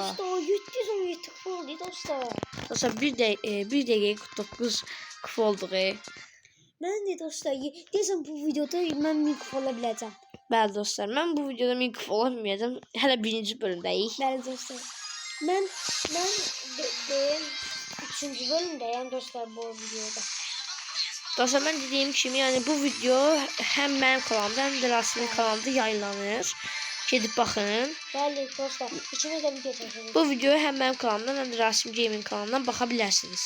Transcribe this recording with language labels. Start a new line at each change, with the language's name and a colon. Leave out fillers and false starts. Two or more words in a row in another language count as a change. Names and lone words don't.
Azerbaijani: Dostlar, 717 kupa oldu dostlar. Dostlar, bir dəqiqə 49 kupa olduq. Mən də dostlar, deyəsən bu videoda mən 1000 kupa ola biləcəm. Bəli dostlar, mən bu videoda 1000 kupa olamayacağım. Hələ birinci bölümdəyik. Bəli dostlar.
Turkish: Ben deyim 3. bölümdeyim dostlar bu videoda. Dostlar ben dediğim kimi yani bu video hem benim kanalımda hem de Rasim'in kanalında yayınlanır.
Azerbaijani: Gedib baxın.
Turkish: Bəli dostlar, ikimiz de video çekiyoruz. Bu videoyu hem benim kanalımdan hem de Rasim Gaming kanalından bakabilirsiniz.